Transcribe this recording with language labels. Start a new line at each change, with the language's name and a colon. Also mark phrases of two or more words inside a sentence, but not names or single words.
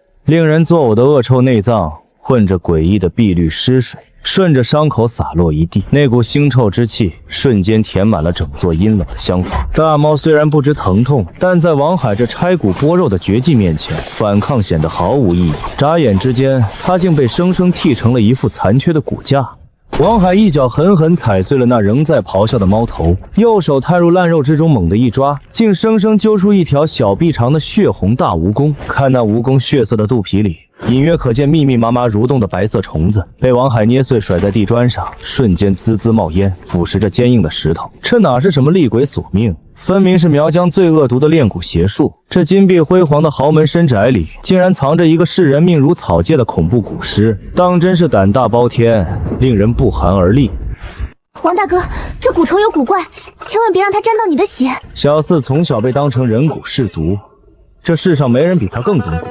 Chinese: 令人作嘔的惡臭內臟混着詭異的碧綠屍水，順着傷口灑落一地。那股腥臭之氣瞬間填滿了整座陰冷的廂房。大貓雖然不知疼痛，但在王海這拆骨剝肉的絕技面前，反抗顯得毫無意義。眨眼之間，他竟被生生剔成了一副殘缺的骨架。王海一腳狠狠踩碎了那仍在咆哮的猫头，右手探入烂肉之中，猛地一抓，竟生生揪出一条小臂长的血红大蜈蚣。看那蜈蚣血色的肚皮里，隐約可見密密麻麻蠕动的白色虫子，被王海捏碎甩在地砖上，瞬间滋滋冒烟，腐蚀着坚硬的石头。这哪是什麼厲鬼索命，分明是苗疆最惡毒的煉蠱邪術。這金碧輝煌的豪門深宅裡，竟然藏着一個視人命如草芥的恐怖蠱師，當真是膽大包天，令人不寒而栗。王大哥，這蠱蟲有蠱怪，千萬別讓它沾到你的血。小四從小被當成人蠱試毒，這世上沒人比他更懂蠱。